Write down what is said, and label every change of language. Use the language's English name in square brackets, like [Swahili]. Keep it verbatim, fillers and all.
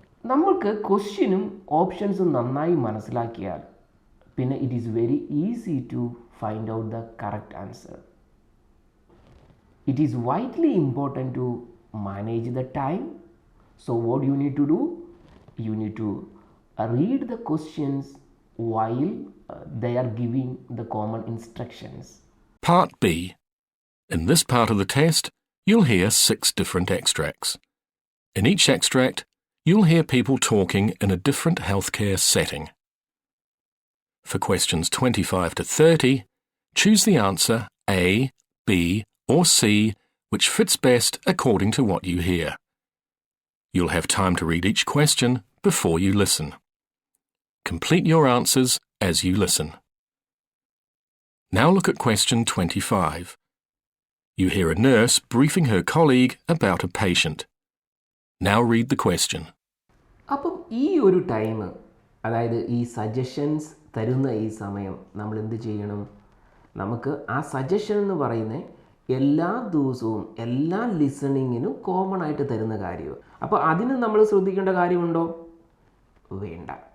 [Malayalam] നമ്മൾക്ക് ക്വസ്റ്റ്യനും ഓപ്ഷൻസും നന്നായി മനസ്സിലാക്കിയാൽ പിന്നെ [English] It is very easy to find out the correct answer. It is vitally important to manage the time. So what you need to do, you need to read the questions while they are giving the common instructions. Part B. In this part of the test, you'll hear six different extracts. In each extract, you'll hear people talking in a different healthcare setting. For questions twenty-five to thirty, choose the answer A, B, or C, which fits best according to what you hear. You'll have time to read each question before you listen. Complete your answers as you listen. Now look at question twenty-five. You hear a nurse briefing her colleague about a patient. Now read the question. [Malayalam] അപ്പോൾ ഈ ഒരു time, അതായത് ഈ suggestions തരുന്ന ഈ സമയം നമ്മൾ എന്ത് ചെയ്യണം? നമുക്ക് ആ സജഷൻ എന്ന് പറയുന്നത് എല്ലാ ദിവസവും എല്ലാ ലിസണിങ്ങിനും കോമൺ ആയിട്ട് തരുന്ന കാര്യമാണ്. അപ്പോൾ അതിന് നമ്മൾ ശ്രദ്ധിക്കേണ്ട കാര്യമുണ്ടോ? വേണ്ട.